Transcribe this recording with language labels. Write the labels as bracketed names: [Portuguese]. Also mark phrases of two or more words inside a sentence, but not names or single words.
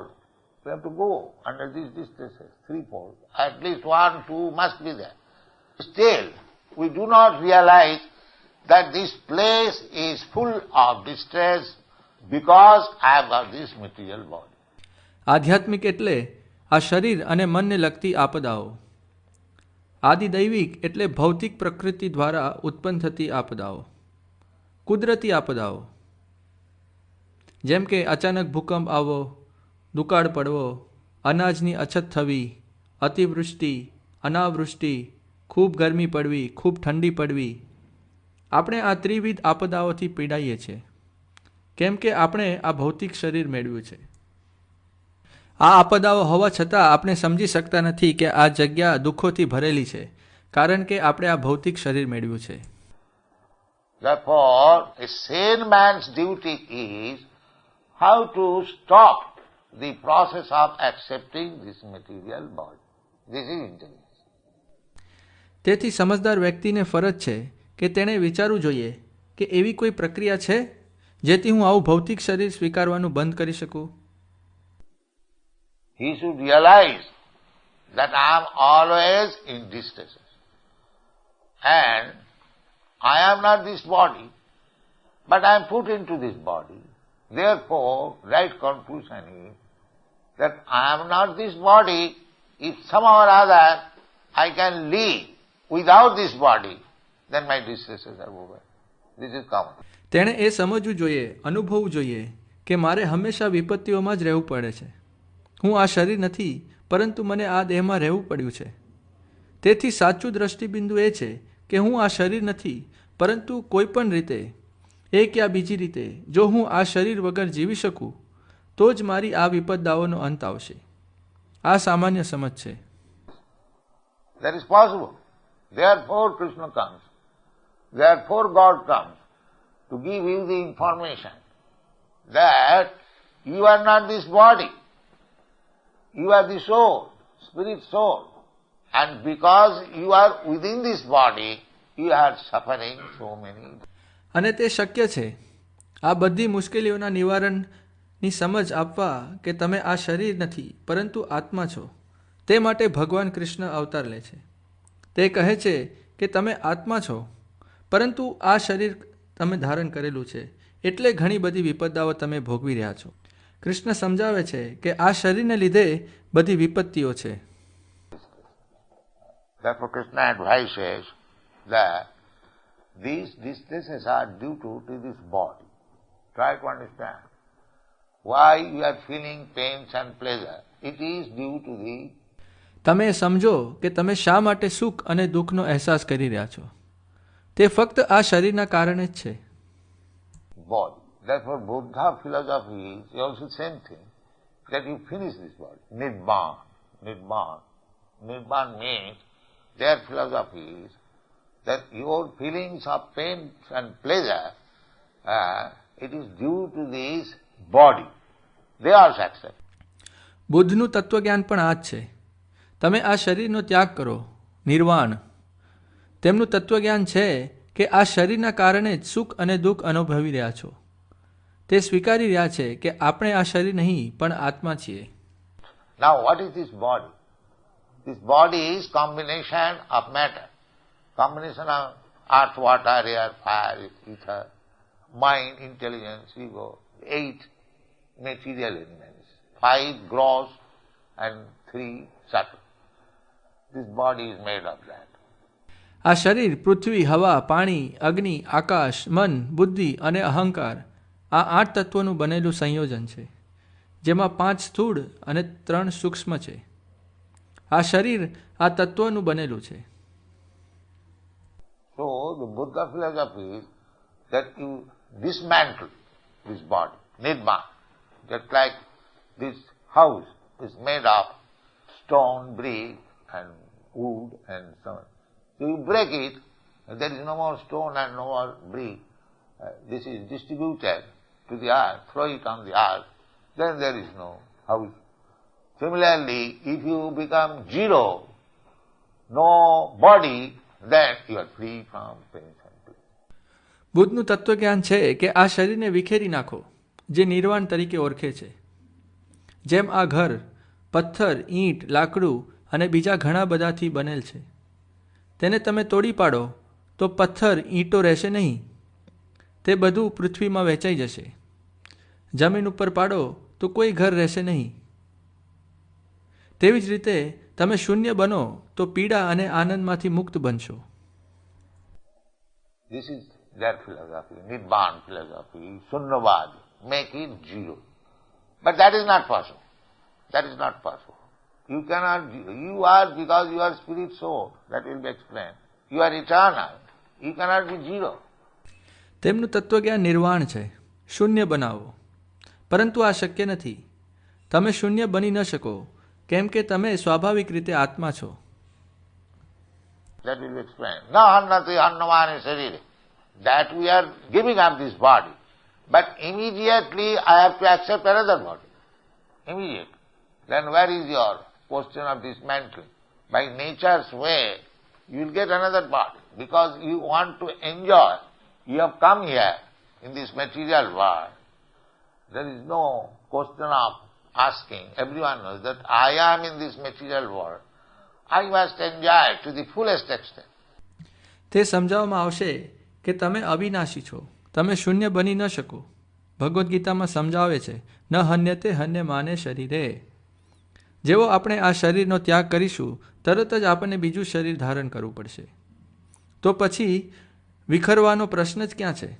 [English] We have to go under these distresses, threefold. At least 1, 2 must be there. Still, we do not realize that this place is full of distress because I have got this material body. [Gujarati] આધ્યાત્મિક એટલે આ શરીર અને મનને લગતી આપદાઓ. આદિ દૈવિક એટલે ભૌતિક પ્રકૃતિ દ્વારા ઉત્પન્ન થતી આપદાઓ, કુદરતી આપદાઓ, જેમ કે અચાનક ભૂકંપ આવવો, દુકાળ પડવો, અનાજની અછત થવી, અતિવૃષ્ટિ, અનાવૃષ્ટિ, ખૂબ ગરમી પડવી, ખૂબ ઠંડી પડવી. આપણે આ ત્રિવિધ આપદાઓથી પીડાઈએ છીએ કેમ કે આપણે આ ભૌતિક શરીર મેળવ્યું છે. આ આપદાઓ હોવા છતાં આપણે સમજી શકતા નથી કે આ જગ્યા દુઃખોથી ભરેલી છે કારણ કે આપણે આ ભૌતિક શરીર મેળવ્યું છે. [English] Therefore, a sane man's duty is how to stop the process of accepting this material body. This is intelligence. [Gujarati] તેથી સમજદાર વ્યક્તિને ફરજ છે કે તેણે વિચારવું જોઈએ કે એવી કોઈ પ્રક્રિયા છે જેથી હું આવું ભૌતિક શરીર સ્વીકારવાનું બંધ કરી શકું. [English] He should realize that I am always in distresses. And I am not this body, but I am put into this body. Therefore, right conclusion is that I am not this body. If somehow or other I can live without this body, then my distresses are over. This is common. [Gujarati] તેણે એ સમજવું જોઈએ, અનુભવવું જોઈએ કે મારે હંમેશા વિપત્તિઓમાં જ રહેવું પડે છે. હું આ શરીર નથી પરંતુ મને આ દેહમાં રહેવું પડ્યું છે. તેથી સાચું દ્રષ્ટિબિંદુ એ છે કે હું આ શરીર નથી પરંતુ કોઈ પણ રીતે એક યા બીજી રીતે જો હું આ શરીર વગર જીવી શકું તો જ મારી આ વિપદાઓનો અંત આવશે. આ સામાન્ય સમજ છે. [English] That is possible. Therefore Krishna comes. Therefore God comes to give you the information that you are not this body. You are the soul, spirit soul. And because you are within this body, you are suffering so many. [Gujarati] અને તે શક્ય છે. આ બધી મુશ્કેલીઓના નિવારણની સમજ આપવા કે તમે આ શરીર નથી પરંતુ આત્મા છો. તે માટે ભગવાન કૃષ્ણ અવતાર લે છે. તે કહે છે કે તમે આત્મા છો પરંતુ આ શરીર તમે ધારણ કરેલું છે એટલે ઘણી બધી વિપદાઓ તમે ભોગવી રહ્યા છો. કૃષ્ણ સમજાવે છે કે આ શરીરને લીધે બધી વિપત્તિઓ છે. [English] Therefore Krishna advises that these distresses are due to this body. Try to understand why you are feeling pains and pleasure. It is due to the [Gujarati] તમે સમજો કે તમે શા માટે સુખ અને દુઃખનો અહેસાસ કરી રહ્યા છો. તે ફક્ત આ શરીરના કારણે જ છે. [English] body. Therefore Buddha philosophy is also the same thing, that you finish this body. Nirvana. Nirvana means their philosophy is that your feelings of pain and pleasure, it is due to this body. They also accept. [Gujarati] બુદ્ધનું તત્વજ્ઞાન પણ આ જ છે. તમે આ શરીરનો ત્યાગ કરો, નિર્વાણ. તેમનું તત્વજ્ઞાન છે કે આ શરીરના કારણે જ સુખ અને દુઃખ અનુભવી રહ્યા છો. તે સ્વીકારી રહ્યા છે કે આપણે આ શરીર નહીં પણ આત્મા છીએ. [English] Now what is this body? This body is combination of matter. Combination of earth, water, air, fire, ether, mind, intelligence, ego, 8 material elements, 5 gross and 3 subtle. This body is made of that. [Gujarati] આ શરીર પૃથ્વી, હવા, પાણી, અગ્નિ, આકાશ, મન, બુદ્ધિ અને અહંકાર, આ 8 તત્વોનું બનેલું સંયોજન છે, જેમાં 5 સ્થૂળ અને 3 સૂક્ષ્મ છે. આ શરીર આ તત્વોનું બનેલું છે. [English] So the Buddha philosophy is that you dismantle this body, nirvana. Just like this house is made of stone, brick and wood and so on. So you break it, and there is no more stone and no more brick. This is distributed to the earth, throw it on the earth, then there is no house. Similarly, if you become zero, no body, then you are free from pain and pleasure. [Gujarati] બુદ્ધનું તત્વજ્ઞાન છે કે આ શરીરને વિખેરી નાખો, જે નિર્વાણ તરીકે ઓળખે છે. જેમ આ ઘર પથ્થર, ઈંટ, લાકડું અને બીજા ઘણા બધાથી બનેલ છે. તેને તમે તોડી પાડો તો પથ્થર, ઈંટો રહેશે નહીં. તે બધું પૃથ્વીમાં વહેંચાઈ જશે. જમીન ઉપર પાડો તો કોઈ ઘર રહેશે નહીં. તેવી જ રીતે તમે શૂન્ય બનો તો પીડા અને આનંદમાંથી મુક્ત બનશો. [English] This is their philosophy, Nibbana philosophy, Sunnavad, make it zero. But that is not possible. That is not possible. You cannot, you are, because you are spirit soul, that will be explained. You are eternal. You cannot be zero. [Gujarati] તેમનું તત્વજ્ઞાન નિર્વાણ છે, શૂન્ય બનાવો. પરંતુ આ શક્ય નથી. તમે શૂન્ય બની ન શકો, કેમ કે તમે સ્વાભાવિક રીતે આત્મા છો. [English] That will be explained. [Sanskrit] न हन्यते हन्यमाने शरीरे. [English] That we are giving up this body. But immediately I have to accept another body. Immediately. Then where is your question of dismantling? By nature's way, you will get another body. Because you want to enjoy. You have come here in this material world. There is no question of asking. Everyone knows that I am in this material world. I must enjoy to the fullest extent. [Gujarati] તે સમજાવવામાં આવશે કે તમે અવિનાશી છો, તમે શૂન્ય બની ન શકો. ભગવદ્ ગીતામાં સમજાવે છે, [Sanskrit] न हन्यते हन्य माने शरीरे. [Gujarati] જેવો આપણે આ શરીરનો ત્યાગ કરીશું, તરત જ આપણને બીજું શરીર ધારણ કરવું પડશે. તો પછી વિખરવાનો પ્રશ્ન જ ક્યાં છે?